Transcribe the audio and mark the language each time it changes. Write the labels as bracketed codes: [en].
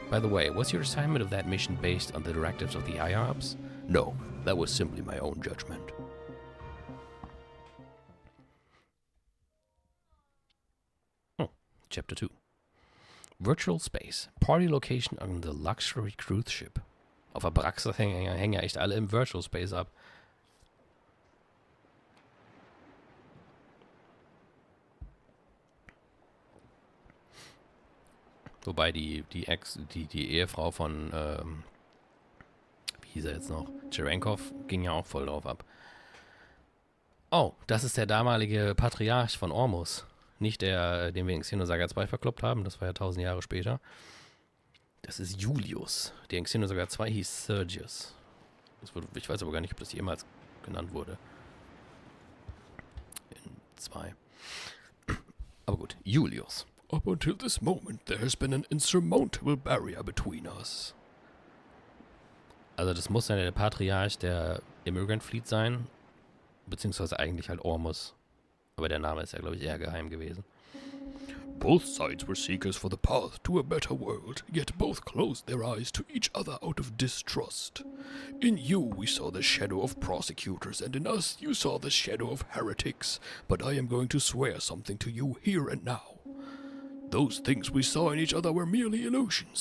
[en] By the way, was your assignment of that mission based on the directives of the IOPS? No, that was simply my own judgment. Chapter 2. Virtual Space. Party Location on the Luxury Cruise Ship. [de] Auf Abraxas hängen ja echt alle im Virtual Space ab. Wobei die Ehefrau von, wie hieß er jetzt noch? Cherenkov ging ja auch voll drauf ab. Oh, das ist der damalige Patriarch von Ormus. Nicht der, den wir in XENOSAGA 2 verkloppt haben, das war ja 1000 Jahre später. Das ist Julius. Der in XENOSAGA 2 hieß Sergius. Ich weiß aber gar nicht, ob das jemals genannt wurde. In 2. Aber gut, Julius. [en] Up until this moment, there has been an insurmountable barrier between us. [de] Also das muss dann der Patriarch der Immigrant Fleet sein, beziehungsweise eigentlich halt Ormus. Aber der Name ist ja, glaube ich, eher geheim gewesen. [en] Both sides were seekers for the path to a better world, yet both closed their eyes to each other out of distrust. In you we saw the shadow of prosecutors, and in us you saw the shadow of heretics. But I am going to swear something to you here and now. Those things we saw in each other were merely illusions.